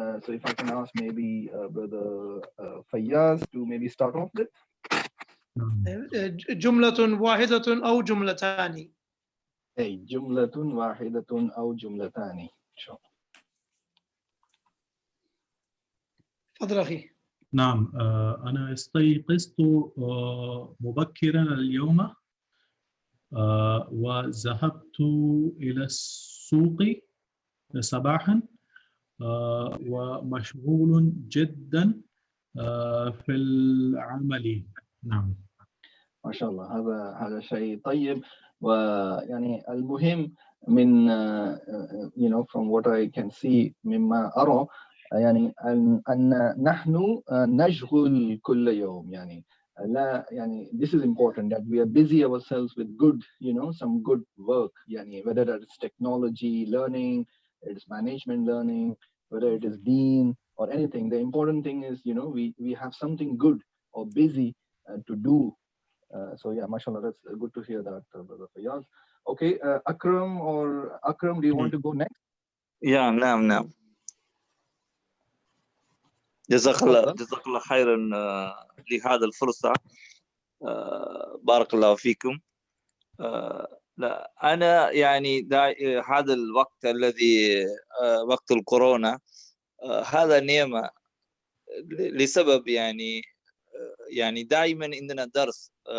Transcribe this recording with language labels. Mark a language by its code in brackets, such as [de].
[en] So if I can ask maybe Brother Fayyaz to maybe start off with. [ar] جملة واحدة أو جملتان. أي جملة واحدة أو جملتان. Sure. تفضل أخي. نعم أنا استيقظت مبكرا اليوم وذهبت إلى السوق صباحا ومشغول جدا في العمل. نعم. ما شاء الله، هذا شيء طيب. ويعني المهم من [en] from what I can see [ar] مما أرى يعني أن نحن نشغل كل يوم، يعني لا يعني [en] this is important that we are busy ourselves with good some good work، يعني whether it's technology learning, it's management learning, whether it is deen or anything. The important thing is we have something good or busy to do. So yeah, mashallah, that's good to hear that, Brother Fayaz. Okay, Akram, do you want to go next? [ar] يا نعم. جزاك الله خيرا لهذا الفرصة. بارك الله فيكم. لا أنا يعني هذا الوقت الذي وقت الكورونا هذا نعمة لسبب يعني دائما عندنا درس.